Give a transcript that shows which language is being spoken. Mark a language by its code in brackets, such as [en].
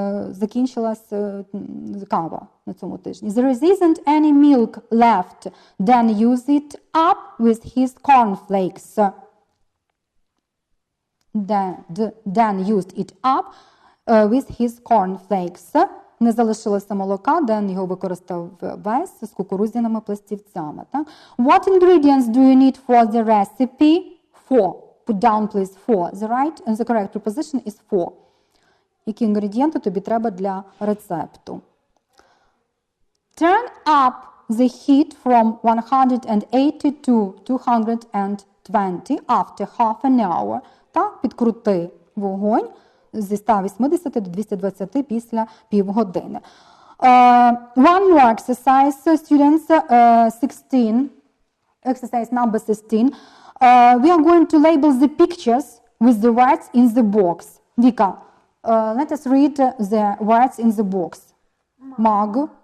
[uk] закінчилась кава на цьому тижні. [en] There isn't any milk left. Dan used it up with his cornflakes. Dan used it up with his cornflakes. [uk] Не залишилося молока, Ден його використав весь з кукурудзяними пластівцями. Так? [en] What ingredients do you need for the recipe? For. Put down, please, for. The correct preposition is for. [uk] Які інгредієнти тобі треба для рецепту? [en] Turn up the heat from 180 to 220 after half an hour. [uk] Так, підкрути вогонь зі 180 до 220 після півгодини. [en] One more exercise, students, 16, exercise number 16. We are going to label the pictures with the words in the box. Vika, let us read the words in the box. Mug,